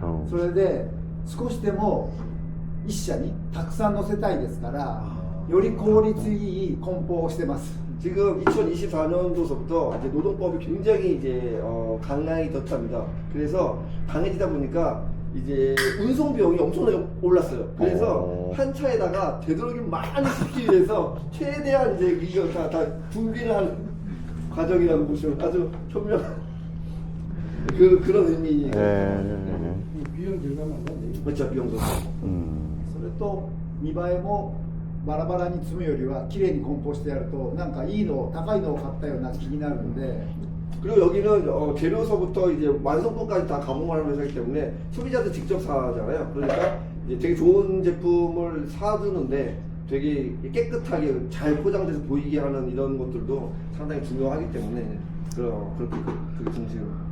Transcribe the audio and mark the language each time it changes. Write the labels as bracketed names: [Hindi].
[Japanese] それで少しでも一社にたくさん乗せたいですから、より効率いい梱包をしてます。 [Korean] 지금 2024년도서부터 이제 노동법이 굉장히 이제 강하게 졌답니다. 그래서 강해지다 보니까 이제 운송 비용이 엄청나게 올랐어요. 그래서 한 차에다가 되도록이면 많이 싣기 위해서 최대한 이제 이거 다 분비를 하는 과정이라고 보시면 아주 현명한 그런 의미. 비용 절감한다. 그렇죠, 비용도. [Japanese] それと見栄えもバラバラに積むよりは綺麗に梱包してやるとなんかいいの高いのを買ったような気になるので [Korean] 그리고 여기는 재료서부터 이제 완성품까지 다 가공하는 회사이기 때문에 소비자들 직접 사잖아요. 그러니까 이제 되게 좋은 제품을 사주는데 되게 깨끗하게 잘 포장돼서 보이게 하는 이런 것들도 상당히 중요하기 때문에 그렇게 중심.